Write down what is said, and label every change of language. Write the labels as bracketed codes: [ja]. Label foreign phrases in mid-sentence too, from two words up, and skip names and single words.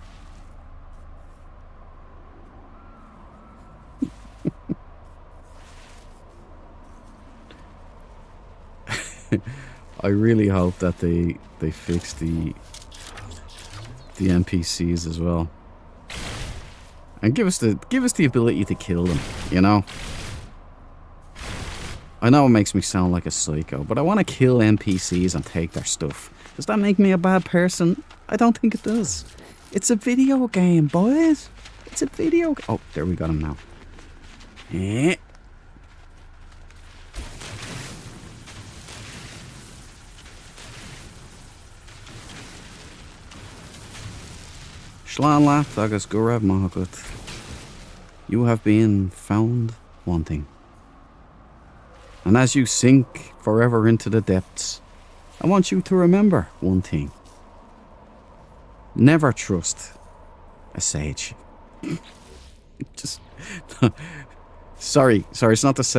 [en] I really hope that they fix the NPCs as well, and give us the ability to kill them. You know. I know it makes me sound like a psycho, but I want to kill NPCs and take their stuff. Does that make me a bad person? I don't think it does. It's a video game, boys. It's a video. Oh, there we got him now. Eh. [ga] Slán leat agus go raibh maith agat. [en] You have been found wanting. And as you sink forever into the depths, I want you to remember one thing. Never trust a sage. Just... sorry, it's not the sage.